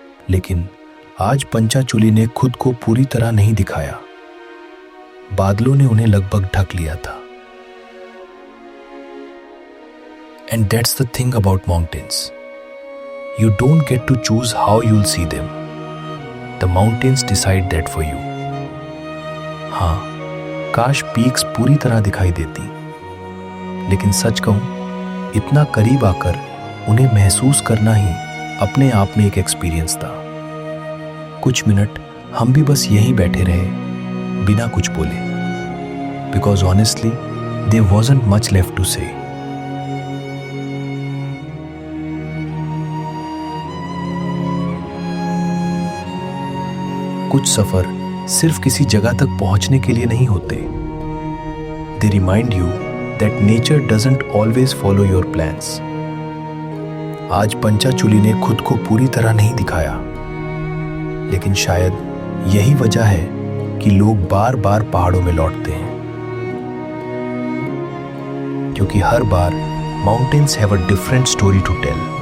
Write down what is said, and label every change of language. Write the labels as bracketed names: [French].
[Hindi] लेकिन आज पंचाचूली ने खुद को पूरी तरह नहीं दिखाया। बादलों ने उन्हें लगभग ढक लिया था। [English] And that's the thing about mountains. You don't get to choose how you'll see them. The mountains decide that for you. [Hindi] हाँ, काश पीक्स पूरी तरह दिखाई देती, लेकिन सच कहूं, इतना करीब आकर उन्हें महसूस करना ही अपने आप में एक एक्सपीरियंस था। कुछ मिनट हम भी बस यहीं बैठे रहे, बिना कुछ बोले, [English] because honestly, there wasn't much left to say. [Hindi] कुछ सफर सिर्फ किसी जगह तक पहुंचने के लिए नहीं होते। [English] They remind you that nature doesn't always follow your plans. [Hindi] आज पंचाचूली ने खुद को पूरी तरह नहीं दिखाया, लेकिन शायद यही वजह है कि लोग बार बार पहाड़ों में लौटते हैं, क्योंकि हर बार [English] Mountains have a different story to tell.